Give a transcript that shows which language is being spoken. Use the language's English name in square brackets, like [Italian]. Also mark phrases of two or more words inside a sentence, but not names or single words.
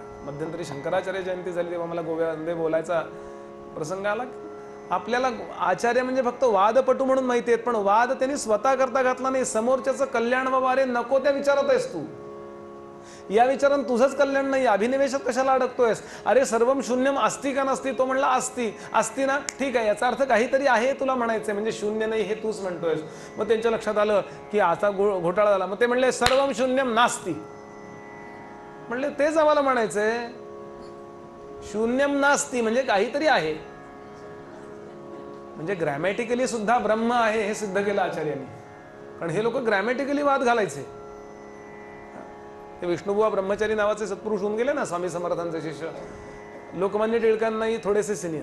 [Marathi] मध्यंतरी शंकराचार्य जयंती झाली तेव्हा मला गोव्यामध्ये बोलायचा प्रसंग आला. आपल्याला आचार्य म्हणजे फक्त वादपटू म्हणून माहिती आहेत, पण वाद त्यांनी स्वतः करता घातला नाही. समोरच्याचं कल्याण व्हावं, अरे नको त्या विचारात आहेस तू, या विचारानं तुझंच कल्याण नाही, अभिनिवेशात कशाला अडकतोयस? अरे [Sanskrit] सर्वम शून्यम अस्ति [Marathi] का नसती? तो म्हणला अस्ति. अस्ति ना, ठीक आहे, याचा अर्थ काहीतरी आहे तुला म्हणायचंय, म्हणजे शून्य नाही हे तूच म्हणतोयस. मग त्यांच्या लक्षात आलं की आता घोटाळा झाला. मग ते म्हणले [Sanskrit] सर्वम शून्यम नास्ति. [Marathi] म्हणले तेच आम्हाला म्हणायचंय, [Sanskrit] शून्यम नास्ति [Marathi] म्हणजे काहीतरी आहे. म्हणजे ग्रॅमॅटिकली सुद्धा ब्रह्म आहे हे सिद्ध केलं आचार्यांनी. कारण हे लोक ग्रॅमॅटिकली वाद घालायचे. ते विष्णुबुवा ब्रह्मचारी नावाचे सत्पुरुष होऊन गेले ना, स्वामी समर्थांचे शिष्य, लोकमान्य टिळकांनाही थोडेसे सिनियर.